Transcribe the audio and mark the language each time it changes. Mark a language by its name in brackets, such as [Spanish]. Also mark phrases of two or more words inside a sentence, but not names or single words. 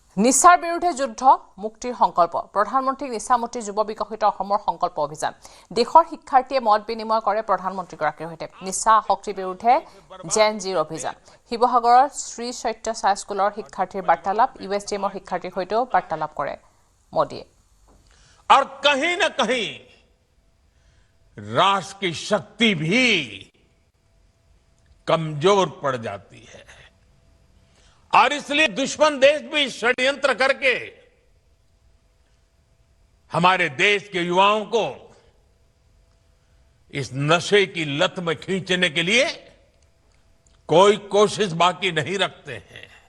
[Assamese] নিচাৰ বিৰুদ্ধে যুদ্ধ মুক্তিৰ সংকল্প প্ৰধানমন্ত্ৰী নিচামুক্তি যুৱ বিকশিত অসমৰ সংকল্প অভিযান দেশৰ শিক্ষাৰ্থীয়ে মত বিনিময় কৰে প্ৰধানমন্ত্ৰীগৰাকীৰ সৈতে নিচা শক্তিৰ বিৰুদ্ধে জেন জিৰ অভিযান শিৱসাগৰৰ শ্ৰী সত্য চাই স্কুলৰ শিক্ষাৰ্থীৰ বাৰ্তালাপ ইউএছটিএমৰ শিক্ষাৰ্থীৰ সৈতেও বাৰ্তালাপ কৰে মোদীয়ে [Hindi] और कहीं न कहीं राष्ट्र की शक्ति भी कमजोर पड़ जाती है और इसलिए दुश्मन देश भी षड्यंत्र करके हमारे देश के युवाओं को इस नशे की लत में खींचने के लिए कोई कोशिश बाकी नहीं रखते हैं।